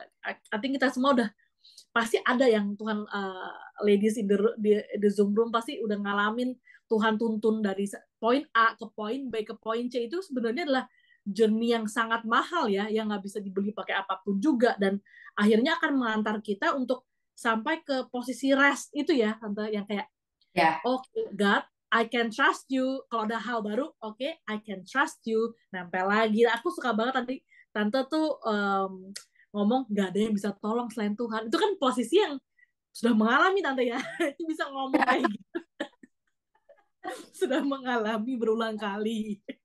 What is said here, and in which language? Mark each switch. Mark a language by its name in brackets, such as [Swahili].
[Indonesian] I think kita semua udah pasti ada yang Tuhan, [English] ladies in the Zoom room [Indonesian] pasti udah ngalamin Tuhan tuntun dari poin A ke poin B ke poin C. Itu sebenarnya adalah journey yang sangat mahal ya, yang nggak bisa dibeli pakai apapun juga, dan akhirnya akan mengantar kita untuk sampai ke posisi rest itu ya tante, yang kayak Ya. [English] okay, God, I can trust you. [Indonesian] Kalau ada hal baru, [English] okay, I can trust you. [Indonesian] Nempel lagi. Aku suka banget tadi tante tuh ngomong gak ada yang bisa tolong selain Tuhan. Itu kan posisi yang sudah mengalami tante ya. Itu bisa ngomong kayak gitu. Sudah mengalami berulang kali.